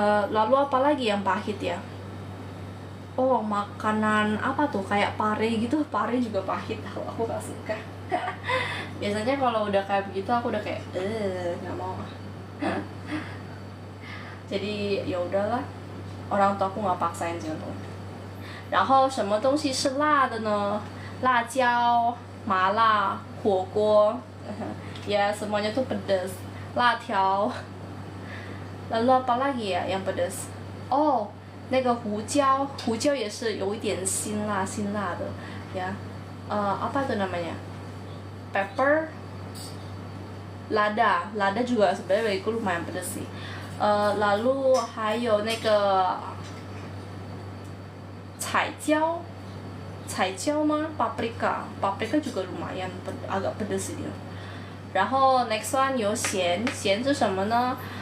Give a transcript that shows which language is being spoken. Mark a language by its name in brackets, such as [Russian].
[Indonesian] Lalu apa lagi yang pahit ya? Oh, makanan apa tuh, kayak pare gitu, pare juga pahit, aku gak suka. Biasanya kalau udah kayak begitu aku udah kayak nggak mau. Jadi ya udahlah, orang tua aku nggak paksain sih untuk. [Chinese] 然后什么东西是辣的呢？辣椒、麻辣、火锅， [Indonesian] ya semuanya tuh pedas. [Chinese] 辣条。 [Indonesian] Lalu apa lagi ya yang pedas? [Chinese] Oh, 那个胡椒，胡椒也是有一点辛辣的，ya. [Indonesian] Apa itu namanya? Pepper, lada juga sebenarnya itu lumayan pedas sih. [Chinese] Lalu 还有那个彩椒吗？ [Indonesian] paprika juga lumayan agak pedas sih dia. [Chinese] 然后 [English] next one [Chinese] 有咸是什么呢？